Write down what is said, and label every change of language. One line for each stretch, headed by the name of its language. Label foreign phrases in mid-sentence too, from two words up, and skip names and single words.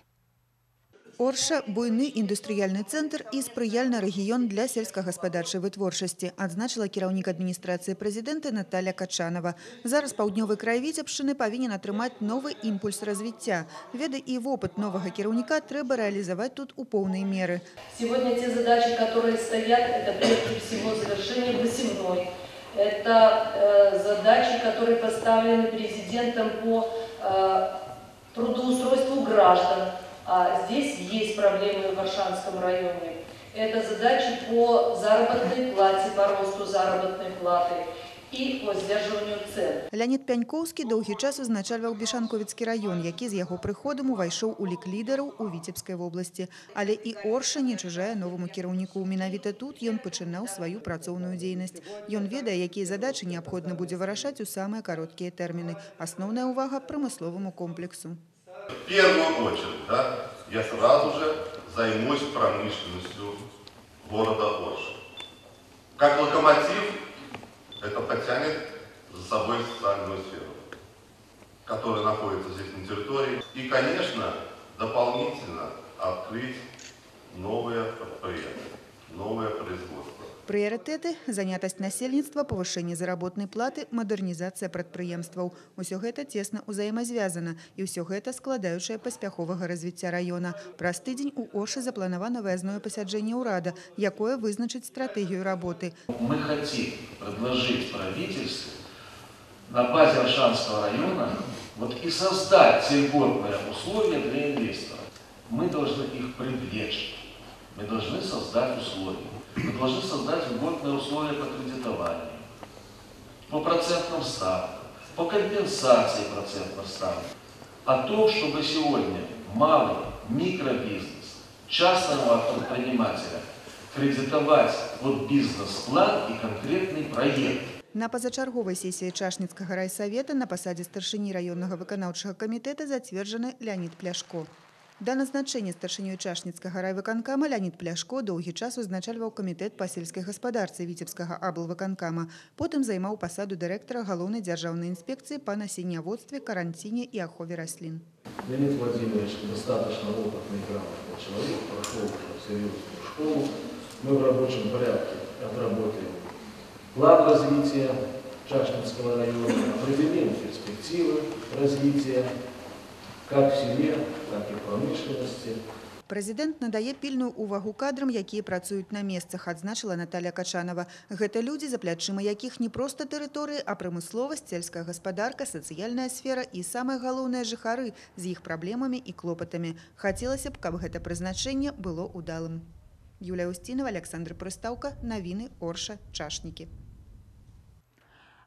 Belarusian: Орша – буйны індустрыяльны цэнтр і спрыяльны рэгіён для сельскагаспадарчай вытворчасці, адзначыла кіраўнік адміністрацыі прэзідэнта Наталья Качанова. Зараз паўднёвы край Витебшчыны павінен атрымаць новы імпульс развіцця. Веды і вопыт новага кіраўніка трэба рэалізаваць тут у поўнай меры.
Russian: Сегодня те задачи, которые стоят, это прежде всего завершение посевной. Это задачи, которые поставлены президентом по трудоустройству граждан. А здесь есть проблемы в Аршанском районе. Это задачи по заработной плате, по росту заработной платы и по сдерживанию цен.
Belarusian: Леонид Пянькоўскі доўгі час узначальваў Бешанковіцкі раён, які з яго прыходам увайшоў у лік лідараў у Витебскай вобласці. Але і Орша не чужая новаму кіраўніку. Менавіта тут ён пачынаў сваю працоўную дзейнасць. Ён ведае, якія задачы неабходна будзе вырашаць у самыя кароткія тэрміны. Асноўная ўвага прамысловаму комплексу.
Russian: В первую очередь, я сразу же займусь промышленностью города Орша. Как локомотив это потянет за собой социальную сферу, которая находится здесь на территории. И, конечно, дополнительно открыть новые предприятия, новое производство.
Belarusian: Прыярытэты – занятасць насельніцтва, павышэнне заработнай платы, мадэрнізацыя прадпрыемстваў. Усё гэта цесна ўзаемазвязана, і ўсё гэта складаючае паспяховага развіцця раёна. Праз тыдзень у Оршы запланавана выязное пасяджэнне ўрада, якое вызначыць стратэгію работы.
Russian: Мы хотим предложить правительству на базе Аршанского района и создать те льготные условия для инвесторов. Мы должны их привлечь, мы должны создать условия. Мы должны создать льготные условия по кредитованию, по процентным ставкам, по компенсации процентных ставок. О том, чтобы сегодня малый микробизнес, частного предпринимателя кредитовать под бизнес-план и конкретный проект.
Belarusian: На пазачарговай сесіі Чашніцкага райсавета на пасадзе старшыні раённага выканаўчага камітэта зацверджаны Леонид Пляшко. Да назначэння старшынёй Чашніцкага райвыканкама Леонид Пляшко доўгі час узначальваў камітэт па сельскай гаспадарцы Витебскага аблвыканкама. Потым займаў пасаду дырэктара галоўнай дзяржаўнай інспекцыі па насенняводстве, каранціне і ахове раслін.
Russian: Леонид Владимирович достаточно опытный и грамотный человек, прошел серьезную школу. Мы в рабочем порядке отработаем план развития Чашнинского района, определим перспективы развития как в селе, так и в промышленности.
Belarusian: Прэзідэнт надае пільную ўвагу кадрам, якія працуюць на месцах, адзначыла Наталья Качанова. Гэта людзі, за плячыма якіх не проста тэрыторыі, а прамысловасць, сельская гаспадарка, сацыяльная сфера і, самае галоўнае, жыхары з іх праблемамі і клопатамі. Хацелася б, каб гэта прызначэнне было ўдалым. Юлія Устінава, Александр Прыстаўка, навіны Орша, Чашнікі.